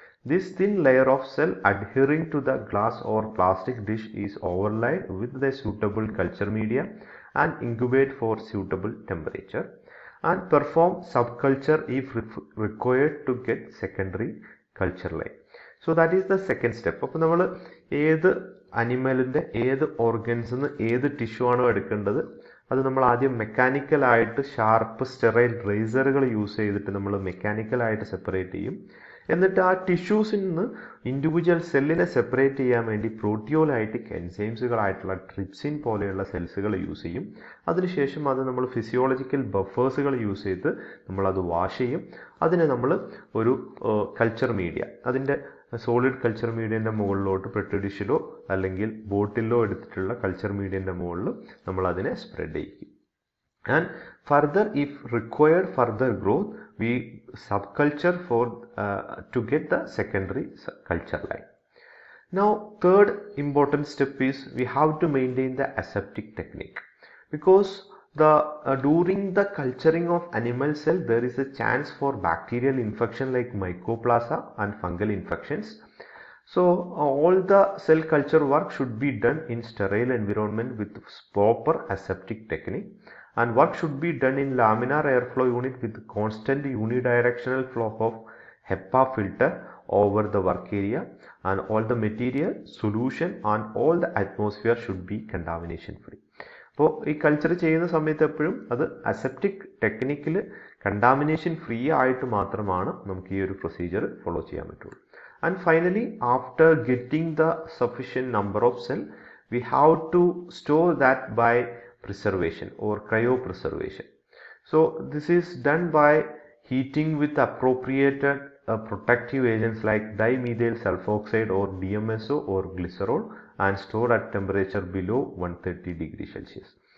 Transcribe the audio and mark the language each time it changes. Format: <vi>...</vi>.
<en>This thin layer of cell adhering to the glass or plastic dish is overlaid with the suitable culture media and incubate for suitable temperature and perform subculture if required to get secondary culture line. So that is the second step.</en> <ml>അപ്പോൾ നമ്മൾ ഏത് അനിമലിൻ്റെ ഏത് ഓർഗൻസിൽ നിന്ന് ഏത് tissue ആണോ എടുക്കേണ്ടത് അത് നമ്മൾ ആദ്യം മെക്കാനിക്കലായിട്ട് ഷാർപ്പ് സ്റ്റെറൈൽ റേസറുകൾ യൂസ് ചെയ്തിട്ട് നമ്മൾ മെക്കാനിക്കലായിട്ട് സെപ്പറേറ്റ് ചെയ്യും. എന്നിട്ട് ആ ടിഷ്യൂസിൽ നിന്ന് ഇൻഡിവിജ്വൽ സെല്ലിനെ സെപ്പറേറ്റ് ചെയ്യാൻ വേണ്ടി പ്രോട്ടിയോലൈറ്റിക് എൻസൈംസുകളായിട്ടുള്ള ട്രിപ്സിൻ പോലെയുള്ള സെൽസുകൾ യൂസ് ചെയ്യും. അതിനുശേഷം അത് നമ്മൾ ഫിസിയോളജിക്കൽ ബഫേഴ്സുകൾ യൂസ് ചെയ്ത് നമ്മളത് വാഷ് ചെയ്യും. അതിനെ നമ്മൾ ഒരു കൾച്ചർ മീഡിയ, അതിൻ്റെ സോളിഡ് കൾച്ചർ മീഡിയൻ്റെ മുകളിലോട്ട് പെട്രി ഡിഷിലോ അല്ലെങ്കിൽ ബോട്ടിലോ എടുത്തിട്ടുള്ള കൾച്ചർ മീഡിയൻ്റെ മുകളിൽ നമ്മൾ അതിനെ സ്പ്രെഡ് ചെയ്യും.</ml> <en>And further, if required further growth, we subculture to get the secondary culture line. Now third important step is we have to maintain the aseptic technique, because during the culturing of animal cell there is a chance for bacterial infection like mycoplasma and fungal infections. So all the cell culture work should be done in sterile environment with proper aseptic technique, and work should be done in laminar airflow unit with constant unidirectional flow of HEPA filter over the work area, and all the material, solution and all the atmosphere should be contamination free.</en> <ml>അപ്പോൾ ഈ culture ചെയ്യുന്ന സമയത്ത് എപ്പോഴും അത് aseptic ടെക്നിക്കിൽ contamination free ആയിട്ട് മാത്രമാണ് നമുക്ക് ഈ ഒരു പ്രൊസീജിയർ ഫോളോ ചെയ്യാൻ പറ്റുള്ളൂ.</ml> <en>And finally, after getting the sufficient number of cell, we have to store that by preservation or cryopreservation. So this is done by heating with appropriated protective agents like dimethyl sulfoxide or DMSO or glycerol and store at temperature below 130 degrees Celsius.</en>